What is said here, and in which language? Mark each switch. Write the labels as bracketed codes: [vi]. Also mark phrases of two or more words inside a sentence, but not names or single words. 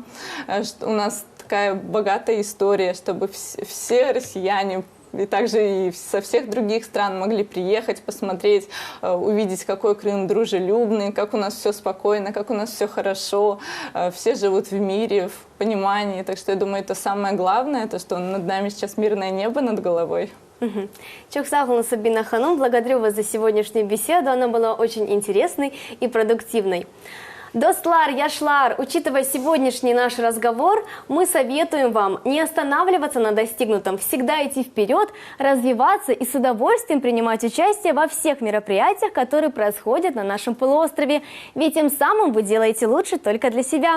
[ru] У нас такая богатая история, чтобы все россияне и также и со всех других стран могли приехать, посмотреть, увидеть, какой Крым дружелюбный, как у нас все спокойно, как у нас все хорошо, все живут в мире, в понимании. Так что я думаю, это самое главное, то, что над нами сейчас мирное небо над головой. [crh] Çok sağ olun, [ru] Сабина Ханум. Благодарю вас за сегодняшнюю беседу. Она была очень интересной и продуктивной. [crh] Достлар, Яшлар, [ru] учитывая сегодняшний наш разговор, мы советуем вам не останавливаться на достигнутом, всегда идти вперед, развиваться и с удовольствием принимать участие во всех мероприятиях, которые происходят на нашем полуострове, ведь тем самым вы делаете лучше только для себя.